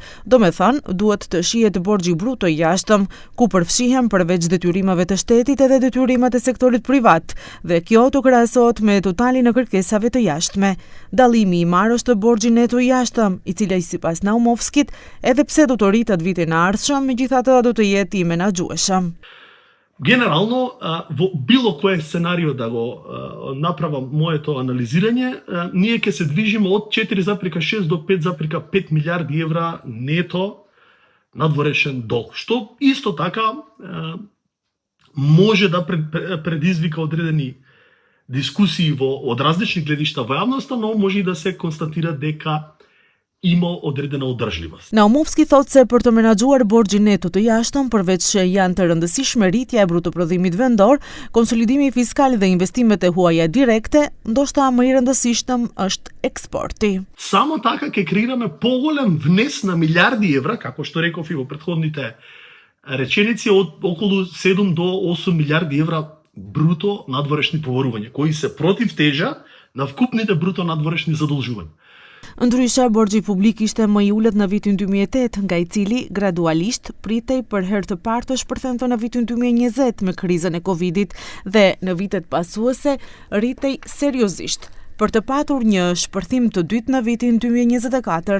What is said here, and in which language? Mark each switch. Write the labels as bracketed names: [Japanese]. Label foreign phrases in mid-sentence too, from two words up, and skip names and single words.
[Albanian] Domethënë, duhet të shihet borxhi bruto i jashtëm, ku përfshihen përveç detyrimeve të shtetit edhe detyrimet e sektorit privat, dhe kjo të krahasohet me totalin e kërkesave të jashtme. Dallimi i marrë është borxhi neto i jashtëm, i cili sipas Naumovskit, edhe pse do të rritet vitin e ardhshëm, megjithatë do të jetë i menaxhueshëm. [Macedonian] Генерално, во било кое сценарио да го направам моето анализирање, ние ќе се движиме од 4,6 до 5,5 милиарди евра нето надворешен долг, што исто така може да предизвика одредени дискусии од различни гледишта во јавноста, но може и да се констатира дека има одредена одржливост. [Albanian] Naumovski thotë se për të menaxhuar borxhin neto të jashtëm, përveç që janë të rëndësishme rritja e brutoprodhimit vendor, konsolidimi fiskal dhe investimet e huaja direkte, ndoshta më i rëndësishtëm është eksporti. [Macedonian] Само така ќе креираме поголем внес на милиарди евра, како што реков и во претходните реченици, од околу 7 до 8 милиарди евра бруто надворешни поборувања, кои се против тежа на вкупните бруто надворешни задолжувања. [Albanian] Ndryshe, borxhi publik ishte më i ulët në vitin 2008, nga i cili gradualisht pritej për herë të parë të shpërthente në vitin 2020 me krizën e Covidit dhe në vitet pasuese rritej seriozisht, për të patur një shpërthim të dytë në vitin 2024.